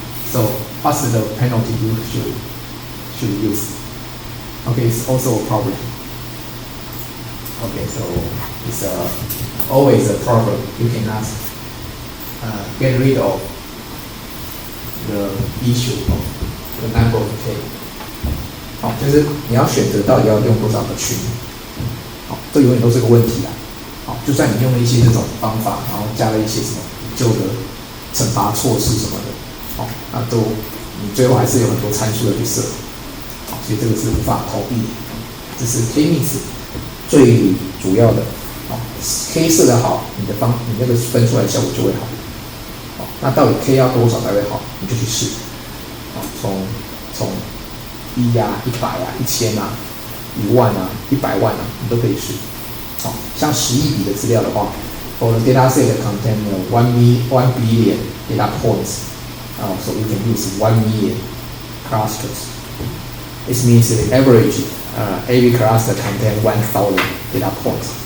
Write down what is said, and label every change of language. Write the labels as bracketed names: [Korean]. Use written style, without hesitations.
[English] So what's the penalty you should use? Okay, it's also a problem. Okay, so it's always a problem. You cannot get rid of the issue of the number of K. [Chinese] 好，就是你要选择到底要用多少个群，好，这永远都是个问题啊。好，就算你用了一些这种方法，然后加了一些什么旧的惩罚措施什么的，好，那都你最后还是有很多参数的去设，好，所以这个是无法逃避的。这是 K-means 最主要的，好 ，K 设的好，你那个分出来的效果就会好。好，那到底 K 要多少才会好，你就去试。好，从从1啊、100啊、1000啊、1万啊、100万啊，你都可以试。好，像10亿笔的资料的话 [English] ，for the data set contain 1 billion data points， so you can use 1 million clusters. It means the average every cluster contain 1,000 data points.